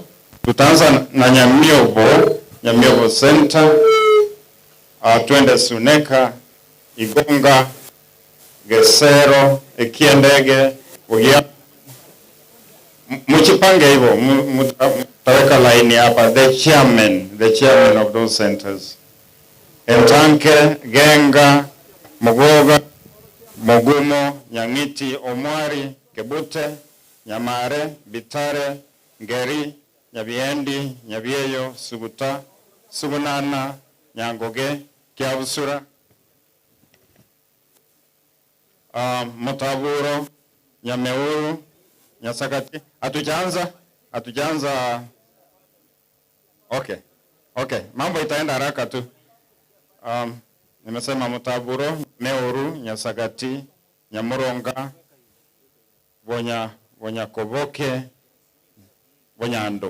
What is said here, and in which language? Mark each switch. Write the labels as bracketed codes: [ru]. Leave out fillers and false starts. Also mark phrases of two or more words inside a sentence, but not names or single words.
[sw] Tutaanza na Nyamiobo Center, tuende Suneka, Igonga, Gesero, Ekiendege, Ugia. Mchipange hivyo, mtaweka laini hapa, [en] the chairman of those centers. [sw] Entanke, Genga, Mogoga, Mogumo, Nyangiti, Omwari, Kebute, Nyamare, Bitare, Ngeri, Nyabiendi, Nyabieyo, Suguta, Sugunana, Nyangoge, Kiabusura, Motaburo, Nyameuru, Nyasakati. Hatujaanza. Okay. Mambo itaenda haraka tu. Nimesema Motaburo, Meuru, Nyasakati, Nyamuronga, Koboke, Ando.